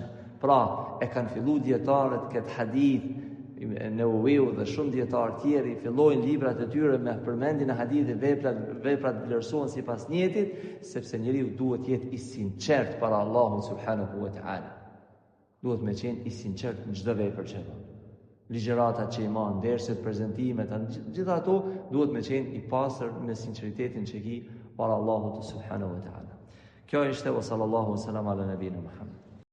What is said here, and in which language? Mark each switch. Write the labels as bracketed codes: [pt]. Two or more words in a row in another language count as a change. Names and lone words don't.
[sq] Pra, e kanë filluar dietarët këtë hadith Newawiu dhe shumë dietarë tjerë fillojnë librat e tyre me përmendjen e hadithit veprat vlerësohen sipas njëjtit, sepse njeriu duhet të jetë i sinqert para Allahut [ar] سبحانه وتعالى. [sq] Duhet me qenë i sinqert në çdo vepër që bën. Ligjëratat që i marr, derset, prezantimet, gjitha ato duhet me qenë i pastër me sinqeritetin që ki para Allahut [ar] سبحانه وتعالى. [sq] Kjo ishte [ar] وصلى الله عليه وسلم على نبينا محمد.